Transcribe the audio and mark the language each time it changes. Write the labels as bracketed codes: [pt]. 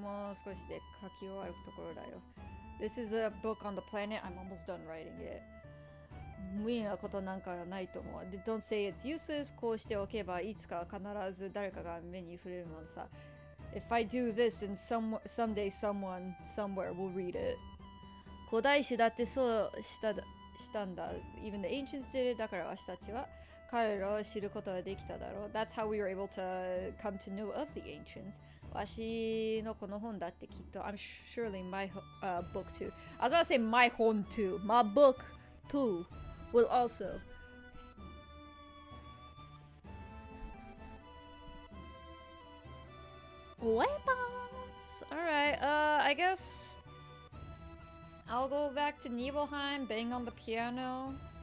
[ja] もう少しで書き終わるところだよ。 [en] This is a book on the planet. I'm almost done writing it. [ja] 無理なことなんかないと思う。 [en] Don't say it's useless. [ja] こうしておけばいつか必ず誰かが目に触れるものさ。 [en] If I do this, and someday someone somewhere will read it. [ja] 古代史だってそうしたんだ。 [en] Even the ancients did it. [ja] だから私たちは彼らを知ることができただろう。 [en] That's how we were able to come to know of the ancients. [ja] 私のこの本だってきっと [en] I'm surely my book too. I was about to say my [ja] 本 [en] too. My book too will also. Weapons! Alright, I guess I'll go back to Nibelheim, bang on the piano.